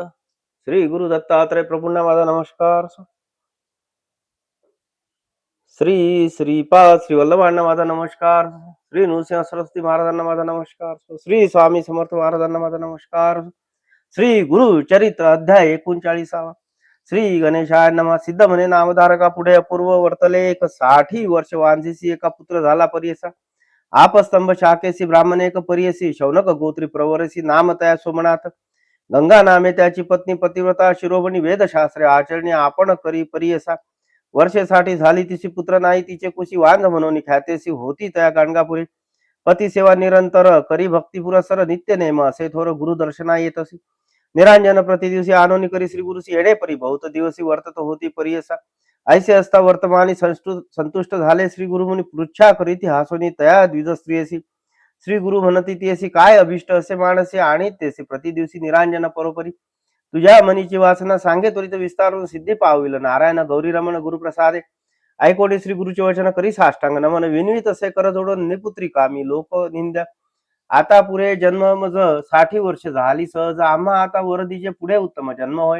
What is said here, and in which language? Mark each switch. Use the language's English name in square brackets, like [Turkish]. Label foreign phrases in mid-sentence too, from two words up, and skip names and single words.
[Marathi] श्री गुरु दत्तात्रय प्रभूंना माझा नमस्कार. श्री श्रीपाद श्री वल्लभांना माझा नमस्कार. श्री नृसिंह सरस्वती महाराजांना माझा नमस्कार. श्री स्वामी समर्थ महाराजांना माझा नमस्कार. श्री गुरु चरित्र अध्याय 39. [Sanskrit] श्री गणेशाय नमः. [Marathi] सिद्ध म्हणे नामधारका पुढे अपूर्व वर्तले एक 60 वर्ष वांझीसी एका पुत्र झाला परियसा. आपस्तंभ शाखेसी ब्राह्मण एक परियसी शौनक गोत्री प्रवरसी नाम तया सोमनाथ. गंगा नामे त्याची पत्नी पतिव्रता शिरोमणी वेदशास्त्रे आचरणी आपण करी परियसा. वर्षेसाठी झाली तिची पुत्र नाही तिचे कुशी वांझ म्हणून ख्यातेसी होती तया गाणगापुरी. पती सेवा निरंतर करी भक्ती पुरस्सर नित्य नेम असे थोर गुरु दर्शना येत असे. निरांजन प्रति दिवशी आनोनी करी श्री गुरुसी येणे परी बहुत दिवसी वर्तत होती परियसा. ऐसे असता वर्तमानी संतुष्ट झाले श्री गुरुमुनी पृच्छा करीती हासोनी तया द्विज स्त्रियसी. श्री गुरु म्हणती तियसी काय अभिष्ट असे मानसे आणि तेसी प्रति दिवशी निरांजन परोपरी. तुझ्या मनीची वासना सांगे त्वरित विस्तारून सिद्धी पाविल नारायण गौरी रमण गुरुप्रसादे. ऐकोणी श्री गुरुचे वचन करी साष्टांग नमन विनवित असे कर जोडून निपुत्री कामी लोक निंद्या. आता पुरे जन्म मज 60 वर्ष झाली सहज आम्हा आता वरदीचे पुढे उत्तम जन्म होय.